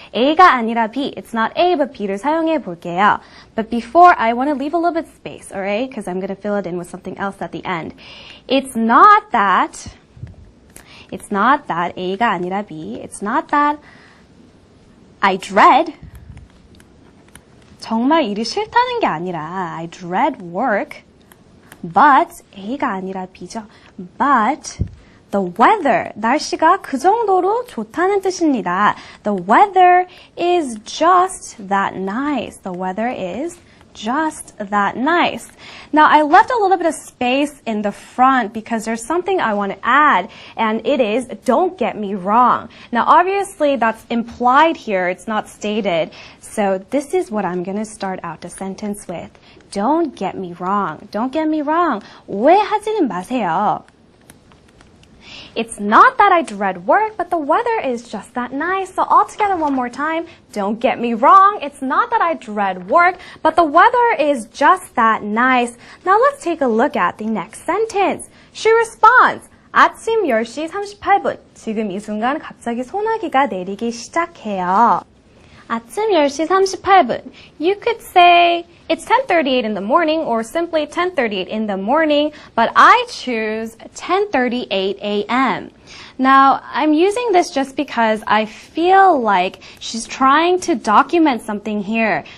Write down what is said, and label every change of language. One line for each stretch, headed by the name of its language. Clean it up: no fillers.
Korean: A가 아니라 B.
English: It's not A, but B를
Korean: 사용해 볼게요.
English: But before, I want to leave a little bit of space, alright? Because I'm going to fill it in with something else at the end. It's not that
Korean: A가 아니라 B.
English: It's not that I dread.
Korean: 정말 일이 싫다는 게 아니라
English: I dread work.
Korean: But A가 아니라 B죠.
English: But the weather,
Korean: 날씨가 그 정도로 좋다는 뜻입니다.
English: The weather is just that nice. The weather is just that nice. Now, I left a little bit of space in the front because there's something I want to add, and it is, don't get me wrong. Now, obviously, that's implied here. It's not stated. So this is what I'm going to start out the sentence with. Don't get me wrong. Don't get me wrong.
Korean: 오해하지는 마세요.
English: It's not that I dread work, but the weather is just that nice. So all together one more time. Don't get me wrong. It's not that I dread work, but the weather is just that nice. Now let's take a look at the next sentence. She responds.
Korean: 아침 10시 38분. 지금 이 순간 갑자기 소나기가 내리기 시작해요. 아침 10시 38분.
English: You could say it's 10:38 in the morning or simply 10:38 in the morning, but I choose 10:38 a.m. Now, I'm using this just because I feel like she's trying to document something here.